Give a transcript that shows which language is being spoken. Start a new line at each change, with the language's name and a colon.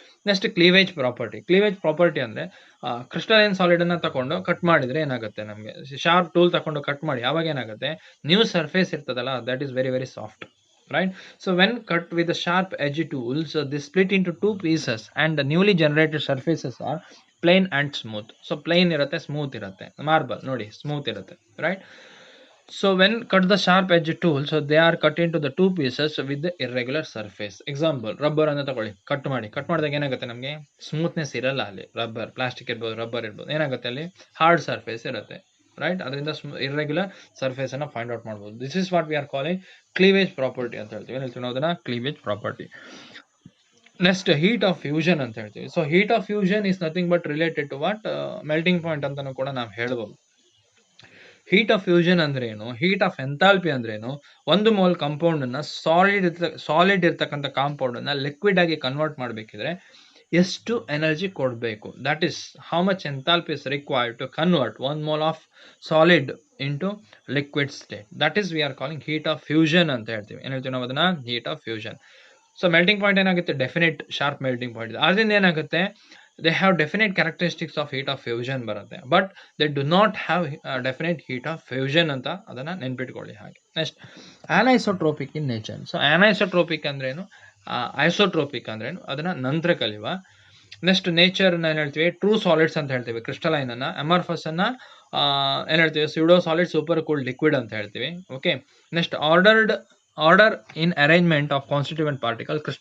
Kannada: Next cleavage property ಅಂದರೆ crystalline ಸಾಲಿಡನ್ನು ತಗೊಂಡು cut ಮಾಡಿದರೆ ಏನಾಗುತ್ತೆ, ನಮಗೆ ಶಾರ್ಪ್ ಟೂಲ್ ತಗೊಂಡು ಕಟ್ ಮಾಡಿ ಆವಾಗ ಏನಾಗುತ್ತೆ, ನ್ಯೂ ಸರ್ಫೇಸ್ ಇರ್ತದಲ್ಲ,
English: that is very very soft,
Kannada: right.
English: So when cut with the sharp edge tools, this split into 2 pieces and the newly generated surfaces are plain and smooth.
Kannada: So plane ಇರುತ್ತೆ, smooth ಇರುತ್ತೆ. Marble ನೋಡಿ smooth ಇರುತ್ತೆ, right.
English: So when cut the sharp edge tool, so they are cut into the 2 pieces with the irregular surface.
Kannada: Example, rubber ಅನ್ನು ತಗೊಳ್ಳಿ, cut ಮಾಡಿದಾಗ ಏನಾಗುತ್ತೆ, ನಮಗೆ smoothness ಇರಲ್ಲ ಅಲ್ಲಿ. ರಬ್ಬರ್, ಪ್ಲಾಸ್ಟಿಕ್ ಇರ್ಬೋದು, ರಬ್ಬರ್ ಇರ್ಬೋದು, ಏನಾಗುತ್ತೆ ಅಲ್ಲಿ ಹಾರ್ಡ್ ಸರ್ಫೇಸ್ ಇರುತ್ತೆ, ರೈಟ್. ಅದರಿಂದ ಇರ್ರೆಗ್ಯುಲರ್ ಸರ್ಫೇಸ್ ಅನ್ನು ಫೈಂಡ್ ಔಟ್ ಮಾಡ್ಬೋದು.
English: this is what we are calling cleavage property
Kannada: ಅಂತ ಹೇಳ್ತೀವಿ. ಏನು ಹೇಳ್ತೀವಿ ನಾವು ಅದನ್ನ, cleavage property. Next heat of fusion ಅಂತ ಹೇಳ್ತೀವಿ.
English: so heat of fusion is nothing but related to what, melting point
Kannada: ಅಂತಾನು ಕೂಡ ನಾವು ಹೇಳ್ಬೋದು. ಹೀಟ್ ಆಫ್ ಫ್ಯೂಷನ್ ಅಂದ್ರೆ ಏನು, ಹೀಟ್ ಆಫ್ ಎಂಥಾಲ್ಪಿ ಅಂದ್ರೆ ಏನು, ಒಂದು ಮೋಲ್ ಕಾಂಪೌಂಡ್ ಅನ್ನ ಸಾಲಿಡ್ ಇರ್ತಕ್ಕಂಥ ಕಾಂಪೌಂಡ್ ಅನ್ನ ಲಿಕ್ವಿಡ್ ಆಗಿ ಕನ್ವರ್ಟ್ ಮಾಡಬೇಕಿದ್ರೆ ಎಷ್ಟು ಎನರ್ಜಿ ಕೊಡಬೇಕು,
English: That is how much enthalpy is required to convert 1 mole of solid into liquid state.
Kannada: That is we are calling heat of fusion ಅಂತ ಹೇಳ್ತೀವಿ. ಏನು ಹೇಳ್ತೀವಿ ನಾವು ಅದನ್ನ, heat of fusion.
English: So melting point ಏನಾಗುತ್ತೆ, definite sharp melting point.
Kannada: ಆದ್ರಿಂದ ಏನಾಗುತ್ತೆ,
English: they have definite characteristics of heat of fusion ಬರುತ್ತೆ, but they do not have definite heat of fusion
Kannada: ಅಂತ ಅದನ್ನ ನೆನ್ಪಿಟ್ಕೊಳ್ಳಿ ಹಾಗೆ.
English: Next anisotropic in nature.
Kannada: ಸೊ ಆನೈಸೋಟ್ರೋಪಿಕ್ ಅಂದ್ರೇನು, isotropic ಅಂದ್ರೇನು, ಅದನ್ನ ನಂತರ ಕಲಿಯುವ. ನೆಕ್ಸ್ಟ್ ನೇಚರ್ ಏನು ಹೇಳ್ತೀವಿ, ಟ್ರೂ ಸಾಲಿಡ್ಸ್ ಅಂತ ಹೇಳ್ತೀವಿ ಕ್ರಿಸ್ಟಲೈನ್ ಅನ್ನ. ಅಮಾರ್ಫಸ್ ಅನ್ನ ಏನು ಹೇಳ್ತೀವಿ, pseudo solid, super cooled liquid ಅಂತ ಹೇಳ್ತೀವಿ. Okay.
English: Next order in arrangement of constituent particle.